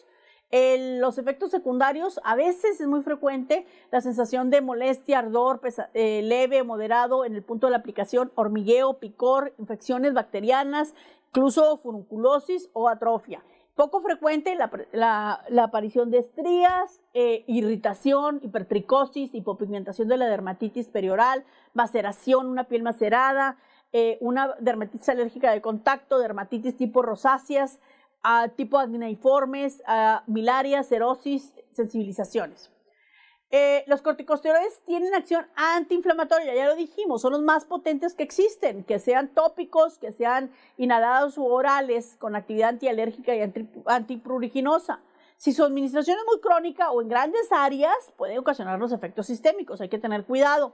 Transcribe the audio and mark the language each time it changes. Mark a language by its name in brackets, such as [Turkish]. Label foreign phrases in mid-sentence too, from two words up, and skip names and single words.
[Spanish] Los efectos secundarios, a veces es muy frecuente la sensación de molestia, ardor leve, moderado en el punto de la aplicación, hormigueo, picor, infecciones bacterianas, incluso furunculosis o atrofia. Poco frecuente la aparición de estrías, irritación, hipertricosis, hipopigmentación de la dermatitis perioral, maceración, una piel macerada, una dermatitis alérgica de contacto, dermatitis tipo rosáceas, tipo acneiformes, milarias, cerosis, sensibilizaciones. Los corticosteroides tienen acción antiinflamatoria, ya lo dijimos, son los más potentes que existen, que sean tópicos, que sean inhalados u orales, con actividad antialérgica y antipruriginosa. Si su administración es muy crónica o en grandes áreas, puede ocasionar los efectos sistémicos, hay que tener cuidado.